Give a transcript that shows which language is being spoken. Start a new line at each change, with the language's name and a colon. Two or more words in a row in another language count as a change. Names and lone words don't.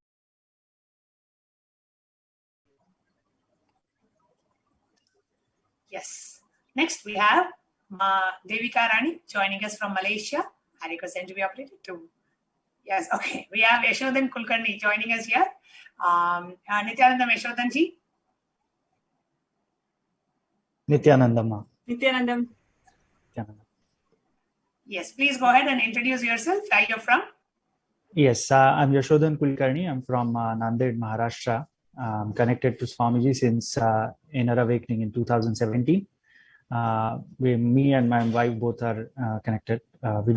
English: yes. Next, we have Devi joining us from Malaysia. I request them to be operated too. Yes, okay. We have Yashodhan Kulkarni joining us here. Nithyananda Yashodhanji. Nithyanandama. Nithyanandam. Yes, please go ahead and introduce yourself. Where you're from? Yes, I'm Yashodhan Kulkarni. I'm from Nanded, Maharashtra. I'm connected to Swamiji since Inner Awakening in 2017. Me and my wife both are connected.